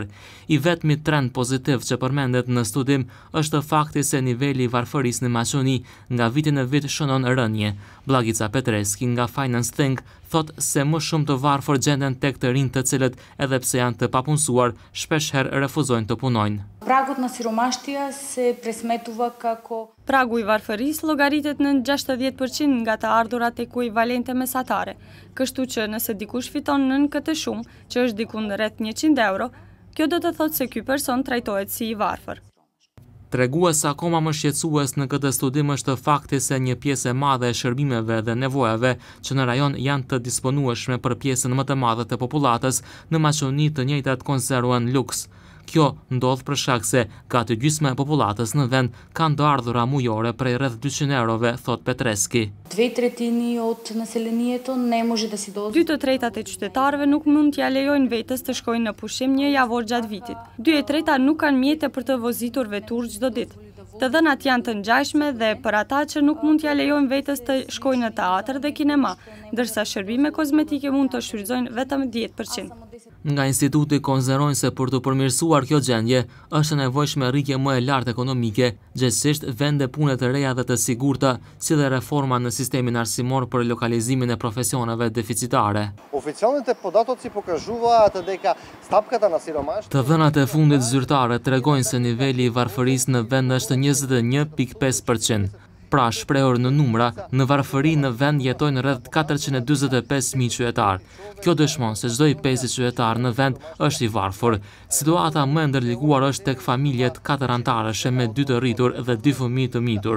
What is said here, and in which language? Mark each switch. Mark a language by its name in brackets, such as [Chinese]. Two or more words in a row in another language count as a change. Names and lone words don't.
[Albanian] I vetmi trend pozitiv që përmendet në studim është fakti se niveli i varfërisë në Maqedoni nga viti në vit shënon rënje. Blagica Petreski nga Finance Think thot se më shumë të varfër gjenden tek të rinjtë të cilët edhe pse janë të papunësuar, shpeshherë refuzojnë të punojnë. [Macedonian] Прагот на сиромаштија се пресметува како [Albanian] Pragu i varfërisë llogaritet në 60% nga të ardhurat ekuivalente mesatare, kështu që nëse dikush fiton nën këtë shumë, që është diku rreth 100 euro, kjo do të thotë se ky person trajtohet si i varfër. Tregues akoma më shqetësues në këtë studim është fakti se një pjesë e madhe e shërbimeve dhe nevojave që në rajon janë të disponueshme për pjesën më të madhe të popullatës, në Maqedoni të njëjtat konsiderohen luks. Kjo ndodh për shkak se gati gjysma e popullatës në vend kanë të ardhura mujore prej rreth 200 eurove, thot Petreski. [Macedonian] 2/3 od naselението не може да си дозволи. [Albanian] 2/3 e qytetarëve nuk mund t'ja lejojnë vetes të shkojnë në pushim një javor gjatë vitit. 2/3 nuk kanë mjete për të vozitur vetur çdo ditë. Të dhënat janë të ngjashme dhe për ata që nuk mund t'ja lejojnë vetes të shkojnë në teatr dhe kinema, ndërsa shërbime kozmetike mund të shfrytëzojnë vetëm 10%. Nga instituti konsiderojnë se për të përmirësuar kjo gjendje, është nevojshme rritje më e lartë ekonomike, gjithsesi vende pune të reja dhe të sigurta, si dhe reforma në sistemin arsimor për lokalizimin e profesioneve deficitare. [Macedonian] Oficialните податоци покажуваат дека стапката на сиромаштво. [Albanian] Të dhënat e fundit zyrtare tregojnë se niveli i varfërisë në vend është 21.5%. Pra shprehur në numra, në varfëri në vend jetojnë rreth 445.000 qytetar. Kjo dëshmon se çdo i 5 qytetar në vend është i varfër. Situata më e ndërlikuar është tek familjet 4 antarëshe me 2 të rritur dhe 2 fëmijë të mitur.